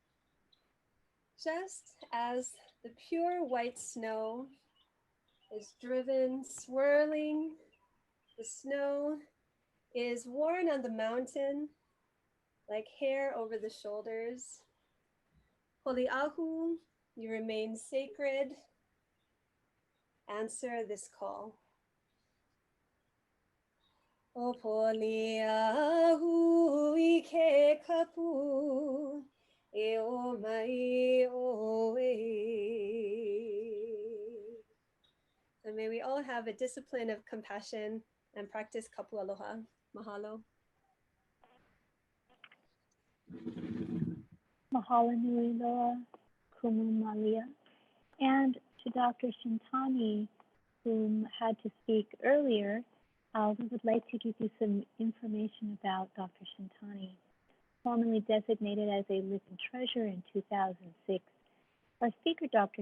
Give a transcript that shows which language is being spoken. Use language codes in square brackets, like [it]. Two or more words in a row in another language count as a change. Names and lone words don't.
[en] Just as the pure white snow is driven, swirling, the snow is worn on the mountain like hair over the shoulders. Poliahu, you remain sacred. Answer this call. [haw] O poliahu ike kapu e o mai oe. [en] So may we all have a discipline of compassion and practice [haw] kapu aloha. [en] Mahalo. [haw] Mahalo nui loa, Kumu Malia. [en] And to Dr. Shintani, whom had to speak earlier, we would like to give you some information about Dr. Shintani. Formerly designated as a living treasure in 2006, our speaker, Dr.